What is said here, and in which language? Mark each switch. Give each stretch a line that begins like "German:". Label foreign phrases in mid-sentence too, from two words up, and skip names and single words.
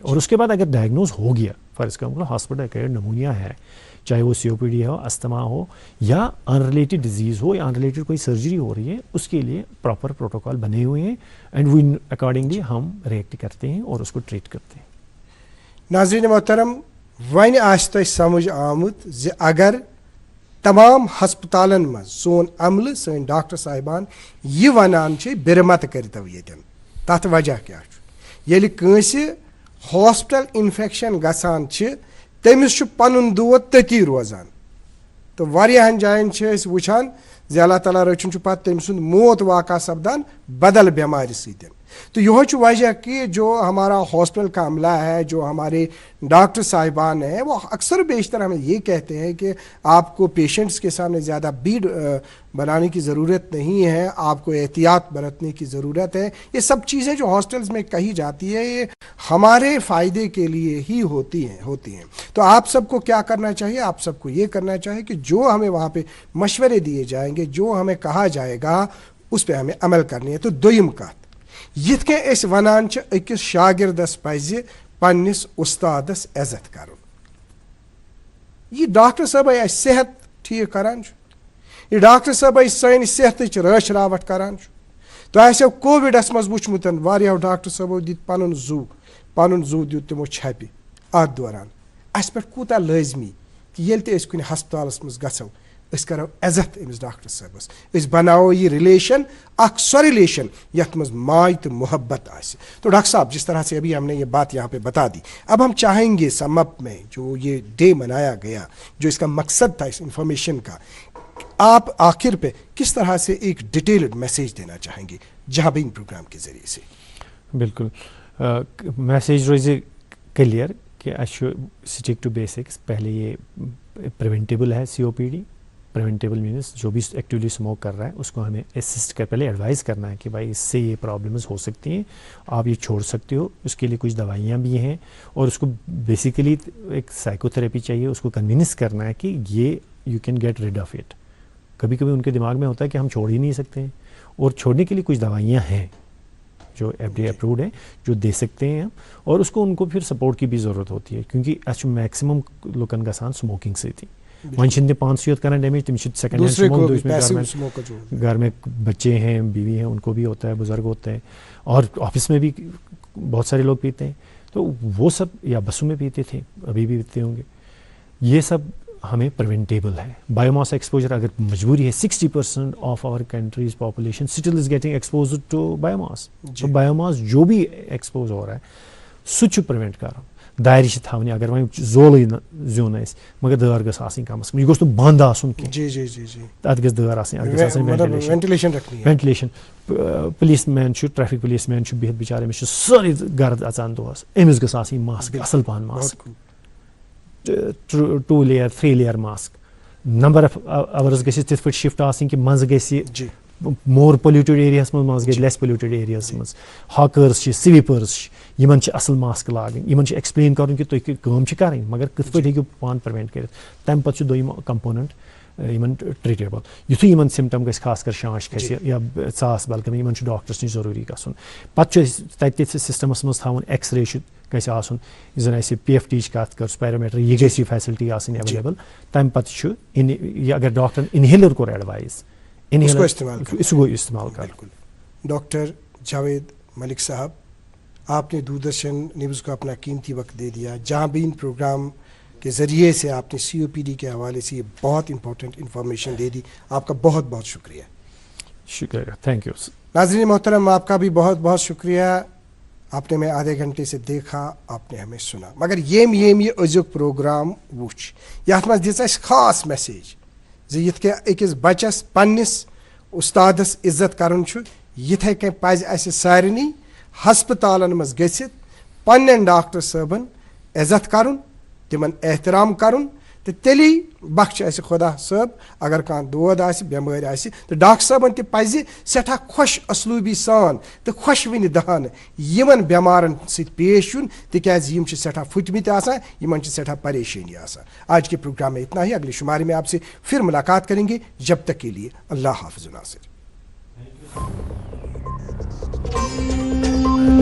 Urdu: اور اس کے بعد اگر ڈائگنوز ہو گیا, فرض کرو
English: hospital acquired pneumonia
Urdu: ہے, چاہے وہ COPD ہو, استھما ہو, یا
English: unrelated disease
Urdu: ہو, یا ان ریلیٹڈ کوئی سرجری ہو رہی ہے, اس کے لیے
English: proper protocol
Urdu: بنے ہوئے ہیں,
English: and we accordingly
Urdu: ہم ریئیکٹ کرتے ہیں اور اس کو ٹریٹ کرتے ہیں. ناظرین محترم,
Kashmiri: ون آسہِ تۄہہِ سمجھ آمُت زِ اگر تمام ہسپتالن منٛز سون عملہٕ سٲنۍ ڈاکٹر صاحبان یہِ ونان چھِ بِرٕ متہٕ کٔرتو ییٚتٮ۪ن, تتھ وجہ کیٛاہ چھُ؟ ییٚلہِ کٲنٛسہِ ہاسپٹل انفیکشن گژھان چھِ, تٔمِس چھُ پنُن دود تٔتی روزان, تہٕ واریاہن جاین چھِ أسۍ وٕچھان زِ اللہ تعالیٰ رٔچھُن چھُ پتہٕ تٔمۍ سُنٛد موت واقع سپدان بدل بٮ۪مارِ سۭتۍ.
Urdu: تو یہ چھُ وجہ کہ جو ہمارا ہاسپٹل کا عملہ ہے, جو ہمارے ڈاکٹر صاحبان ہیں, وہ اکثر بیشتر ہمیں یہ کہتے ہیں کہ آپ کو پیشنٹس کے سامنے زیادہ بھیڑ بنانے کی ضرورت نہیں ہے, آپ کو احتیاط برتنے کی ضرورت ہے. یہ سب چیزیں جو ہاسٹلز میں کہی جاتی ہے یہ ہمارے فائدے کے لیے ہی ہوتی ہیں. تو آپ سب کو کیا کرنا چاہیے؟ آپ سب کو یہ کرنا چاہیے کہ جو ہمیں وہاں پہ مشورے دیے جائیں گے, جو ہمیں کہا جائے گا, اس پہ ہمیں عمل کرنی ہے.
Kashmiri: تو دویم کتھ, یِتھ کٔنۍ أسۍ وَنان چھِ أکِس شاگردس پزِ پننِس اُستادس عزت کرُن. یہِ ڈاکٹر صٲبے اَسہِ صحت ٹھیٖک کران چھُ, یہِ ڈاکٹر صٲبے سانہِ صحتٕچ رٲچھ راوٹھ کران چھُ. تۄہہِ آسیو کووِڈس منٛز وٕچھمُت واریاہو ڈاکٹر صٲبو دِتۍ پنُن زُو دیُت تِمو چھپہِ اتھ دوران. اَسہِ پٮ۪ٹھ کوٗتاہ لٲزمی کہ ییٚلہِ تہِ أسۍ کُنہِ ہسپتالس منٛز گژھو, اس کرو عزت امس ڈاکٹر صٲبس، اس بناو یہ ریلیشن اخ سو ریلیشن یت مز ماج تو محبت آسے.
Urdu: تو ڈاکٹر صاحب جس طرح سے ابھی ہم نے یہ بات یہاں پہ بتا دی، اب ہم چاہیں گے
English: sum up
Urdu: میں جو یہ ڈے منایا گیا، جو اس کا مقصد تھا اس انفارمیشن کا، آپ آخر پہ کس طرح سے ایک
English: detailed message
Urdu: دینا چاہیں گے جہاں بینگ پروگرام کے ذریعے سے؟
Kashmiri: بالکل میسیج روزِ کلیئر کہ اچھا
English: stick to basics.
Urdu: پہلے یہ پریونٹیبل ہے COPD. پریونٹیبل مینس جو بھی
English: actually smoke
Urdu: کر رہا ہے اس کو ہمیں اسسٹ کر پہلے ایڈوائز کرنا ہے کہ بھائی اس سے یہ پرابلمز ہو سکتی ہیں، آپ یہ چھوڑ سکتے ہو. اس کے لیے کچھ دوائیاں بھی ہیں اور اس کو بیسیکلی ایک سائیکو تھراپی چاہیے. اس کو کنونس کرنا ہے کہ یہ
English: you can get rid of it.
Urdu: کبھی کبھی ان کے دماغ میں ہوتا ہے کہ ہم چھوڑ ہی نہیں سکتے ہیں، اور چھوڑنے کے لیے کچھ دوائیاں ہیں جو FDA اپروڈ ہیں جو دے سکتے ہیں ہم، اور اس کو ان کو پھر سپورٹ کی بھی ضرورت ہوتی ہے کیونکہ اچھا
Kashmiri: میکسیمم لوکن گژھان سموکنگ سۭتی. وۄنۍ چھِنہٕ تِم پانسٕے یوت کران ڈیمیج، تِم چھِ سیکنڈ ہینڈ سموک،
Urdu: گھر میں بچے ہیں، بیوی ہیں، ان کو بھی ہوتا ہے، بزرگ ہوتے ہیں، اور آفس میں بھی بہت سارے لوگ پیتے ہیں. تو وہ سب یا بسوں میں پیتے تھے، ابھی بھی پیتے ہوں گے. یہ سب ہمیں پریونٹیبل ہے.
English: bio mass exposure
Urdu: اگر مجبوری ہے، 60%
English: of our countries population still is getting exposed to bio mass.
Kashmiri: تو بایو ماس جو بھی ایکسپوز ہو رہا ہے سُہ چھُ پرٛوینٹ کرُن. دارِ چھِ تھاونہِ اگر وۄنۍ زولٕے زیُن آسہِ مگر دٲر گٔژھ آسٕنۍ کمس کم، یہِ گوٚژھ نہٕ بنٛد آسُن کینٛہہ، تتھ گٔژھ دٲر آسٕنۍ، اتھ گٔژھ آسٕنۍ وینٹِلیشن. پُلیٖس مین چھُ، ٹریفک پُلیٖس مین چھُ بِہِتھ بِچارٕ، أمِس چھُ سٲرٕے گرد اژان دۄہس، أمِس گٔژھ آسٕنۍ ماسک، اصل پہن ماسک، 2 لیئر 3 لیئر ماسک.
English: number of hours
Kashmiri: گژھِ تِتھ پٲٹھۍ شفٹ آسٕنۍ کہ منٛزٕ گژھِ
English: more polluted
Kashmiri: ایریاہس منٛز گژھِ
English: less polluted
Kashmiri: ایریاہس منٛز. ہاکٲرٕس چھِ، سویٖپٲرٕس چھِ، یِمن چھِ اصل ماسک لاگٕنۍ، یِمن چھِ ایکسپلین کرُن کہ تُہۍ کٲم چھِ کرٕنۍ مگر کِتھ پٲٹھۍ ہیٚکِو پان پرٛوینٹ کٔرِتھ. تمہِ پتہٕ چھُ دوٚیِم کمپوننٹ یِمن ٹریٹیبل. یُتھُے یِمن سمٹم گژھِ خاص کر شانش کھسہِ یا ژاس بلگامہِ، یِمن چھُ ڈاکٹرس نِش ضروٗری گژھُن. پتہٕ چھُ اَسہِ تتہِ سسٹمس منٛز تھاوُن ایکس رے چھُ گژھِ آسُن، یُس زن اَسہِ PFT یِچ کتھ کٔر، سپیرومیٹر، یہِ گژھِ یہِ فیسلٹی آسٕنۍ ایویلیبل. تمہِ پتہٕ چھُ یہِ اگر ڈاکٹرن انہیلر کوٚر ایڈوائز،
Urdu: اس کو استعمال کرنا. ڈاکٹر جاوید ملک صاحب، آپ نے دوردرشن نیوز کو اپنا قیمتی وقت دے دیا. جہاں بین پروگرام کے ذریعے سے آپ نے COPD کے حوالے سے یہ بہت
English: important information
Urdu: دے دی. آپ کا بہت بہت شکریہ. شکریہ،
English: thank you.
Urdu: ناظرین محترم، آپ کا بھی بہت بہت شکریہ. آپ نے میں آدھے گھنٹے سے دیکھا، آپ نے ہمیں سنا،
Kashmiri: مگر یہ أزیُک پروگرام وُچھ، یتھ منٛز دِژ اَسہِ خاص میسیج زِ یِتھ کٔنۍ أکِس بچس پننِس اُستادس عزت کرُن چھُ، یِتھے کٔنۍ پزِ اَسہِ سارنٕے ہسپتالن منٛز گٔژھِتھ پننٮ۪ن ڈاکٹر صٲبن عزت کرُن، تِمن احترام کرُن، تہٕ تیٚلی بخشہِ اَسہِ خۄدا صٲب اگر کانٛہہ دود آسہِ، بٮ۪مٲرۍ آسہِ. تہٕ ڈاکٹر صٲبن تہِ پزِ سٮ۪ٹھاہ خۄش اسلوٗبی سان تہٕ خۄشوٕنہِ دہانہٕ یِمن بٮ۪مارن سۭتۍ پیش یُن، تِکیٛازِ یِم چھِ سٮ۪ٹھاہ پھٕٹمٕتۍ آسان، یِمن چھِ سٮ۪ٹھاہ پریشٲنی آسان.
Urdu: آج کے پروگرام میں اتنا ہی. اگلے شمارے میں آپ سے پھر ملاقات کریں گے. جب تک کے لیے اللہ حافظ ناصر.